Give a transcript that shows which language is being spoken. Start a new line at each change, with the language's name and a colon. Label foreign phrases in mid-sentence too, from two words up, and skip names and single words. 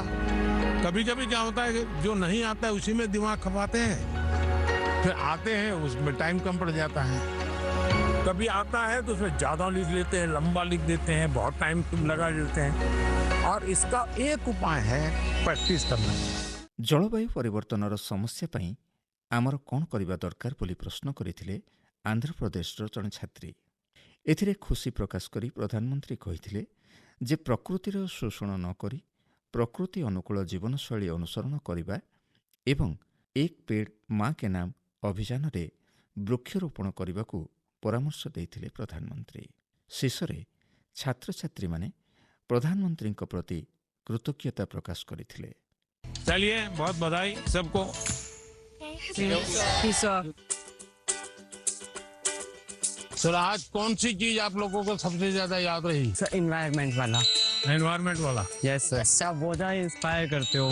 Hindi: कभी कभी क्या होता है कि जो नहीं आता है उसी में दिमाग खपाते हैं, फिर आते हैं उसमें टाइम कम पड़ जाता है। कभी आता है तो उसमें ज्यादा लिख लेते हैं, लंबा लिख देते हैं, बहुत टाइम लगा देते हैं। और इसका एक उपाय है प्रैक्टिस करना।
Odia: ଜଳବାୟୁ ପରିବର୍ତ୍ତନର ସମସ୍ୟା ପାଇଁ ଆମର କ'ଣ କରିବା ଦରକାର ବୋଲି ପ୍ରଶ୍ନ କରିଥିଲେ ଆନ୍ଧ୍ରପ୍ରଦେଶର ଜଣେ ଛାତ୍ରୀ। ଏଥିରେ ଖୁସି ପ୍ରକାଶ କରି ପ୍ରଧାନମନ୍ତ୍ରୀ କହିଥିଲେ ଯେ ପ୍ରକୃତିର ଶୋଷଣ ନ କରି ପ୍ରକୃତି ଅନୁକୂଳ ଜୀବନଶୈଳୀ ଅନୁସରଣ କରିବା ଏବଂ ଏକ ପେଡ୍ ମା କେ ନାମ ଅଭିଯାନରେ ବୃକ୍ଷରୋପଣ କରିବାକୁ ପରାମର୍ଶ ଦେଇଥିଲେ ପ୍ରଧାନମନ୍ତ୍ରୀ। ଶେଷରେ ଛାତ୍ରଛାତ୍ରୀମାନେ ପ୍ରଧାନମନ୍ତ୍ରୀଙ୍କ ପ୍ରତି କୃତଜ୍ଞତା ପ୍ରକାଶ କରିଥିଲେ।
Hindi: चलिए, बहुत बधाई सबको। सर आज कौन सी चीज आप लोगों को सबसे ज्यादा याद रही? सर इन्वायरमेंट वाला। एनवायरमेंट वाला।
English: yes sir.
Hindi: आप बहुत ज़्यादा इंस्पायर करते हो,